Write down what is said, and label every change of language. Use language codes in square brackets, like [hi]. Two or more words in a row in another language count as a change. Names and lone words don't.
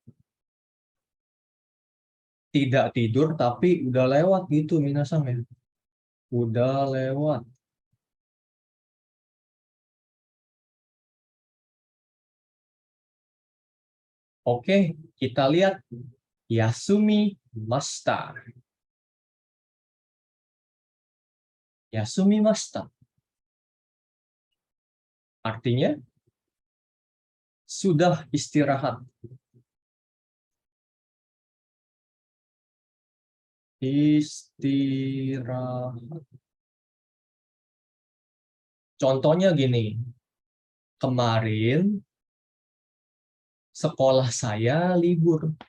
[id] Tidak tidur tapi udah lewat gitu minasan ya. Udah lewat. Oke, kita lihat [ja] 休みました. 休みました. [id] Artinya sudah istirahat. Istirahat. Contohnya gini, kemarin sekolah saya libur.